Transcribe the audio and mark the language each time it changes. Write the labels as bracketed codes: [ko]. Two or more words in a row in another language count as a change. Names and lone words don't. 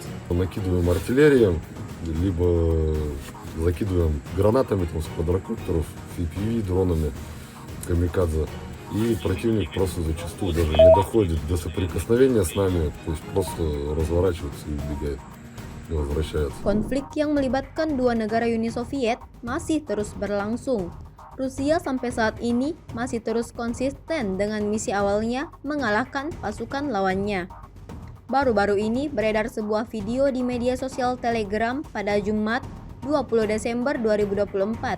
[ru] Накидываем артиллерией, либо закидываем гранатами там, с квадрокоптеров, FPV, дронами, камикадзе. И противник просто зачастую даже не доходит до соприкосновения с нами, то есть просто разворачивается и убегает. [id] Konflik yang melibatkan dua negara Uni Soviet masih terus berlangsung. Rusia sampai saat ini masih terus konsisten dengan misi awalnya mengalahkan pasukan lawannya. Baru-baru ini beredar sebuah video di media sosial Telegram pada Jumat 20 Desember 2024.